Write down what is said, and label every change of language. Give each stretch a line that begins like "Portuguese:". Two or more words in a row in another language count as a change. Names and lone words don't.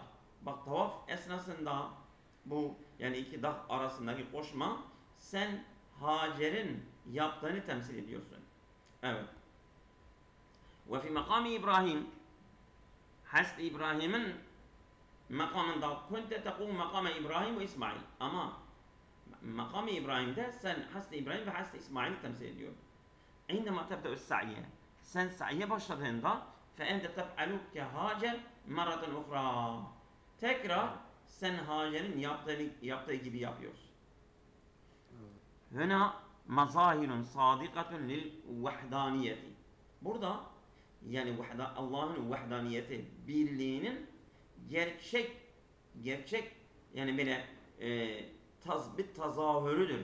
Turkish: Bak tavaf esnasında bu yani iki dağ arasındaki koşma sen Hacer'in yaptığını temsil ediyorsun. Evet.
Arabic: وفي مقام إبراهيم
Turkish: Hazreti İbrahim'in makamında
Arabic: كنت تقوم مقام إبراهيم وإسماعيل.
Turkish: Ama makamı İbrahim'de sen Hazreti İbrahim ve Hazreti İsmail'i temsil ediyor.
Arabic: عندما تبدأ السعي
Turkish: sen sa'ye başladığında
Arabic: فأنت تفعل كهاجر مرة أخرى
Turkish: tekrar sen Hacer'in yaptığı gibi yapıyorsun.
Arabic: هنا مظاهر صادقة للوحدانية.
Turkish: Burada yani Allah'ın vahdaniyeti, birliğinin gerçek yani böyle bir tazahürüdür.